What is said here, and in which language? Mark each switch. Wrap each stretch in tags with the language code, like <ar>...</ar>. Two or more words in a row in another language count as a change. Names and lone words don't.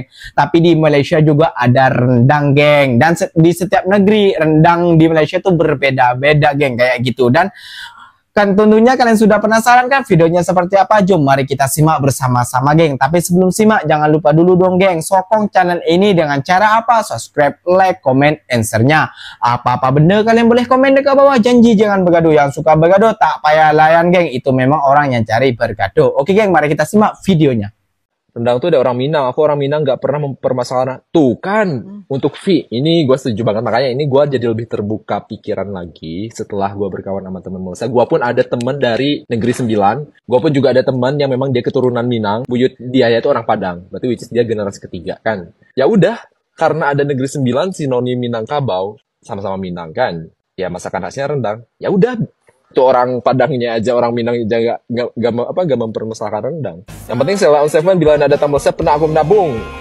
<id>Tapi di Malaysia juga ada rendang, geng. Dan di setiap negeri rendang di Malaysia itu berbeda-beda, geng, kayak gitu. Dan kan tentunya kalian sudah penasaran kan videonya seperti apa? Jom mari kita simak bersama-sama, geng. Tapi sebelum simak jangan lupa dulu dong, geng, sokong channel ini dengan cara apa? Subscribe,</id> <en>like, comment,</en> <id>answernya.</id> <ms>Apa-apa benda kalian boleh komen dekat bawah. Janji jangan bergaduh. Yang suka bergaduh tak payah layan, geng. Itu memang orang yang cari bergaduh.</ms> <id>Oke, geng, mari kita simak videonya. Rendang tuh ada orang Minang. Aku orang Minang nggak pernah mempermasalahkan. Tuh kan, untuk V, ini gue setuju banget. Makanya ini gue jadi lebih terbuka pikiran lagi setelah gue berkawan sama temen Malaysia. Gue pun ada temen dari Negeri Sembilan. Gue pun juga ada teman yang memang dia keturunan Minang. Buyut dia itu orang Padang. Berarti</id> <en>which is</en> <id>dia generasi ketiga kan. Ya udah, karena ada Negeri Sembilan sinonim Minangkabau, sama-sama Minang kan. Ya masakan khasnya rendang. Ya udah, itu orang Padangnya aja, orang Minang aja gak mempermasalahkan rendang. Yang penting Sheila on Seven bila ada tamu saya pernah aku menabung.</id>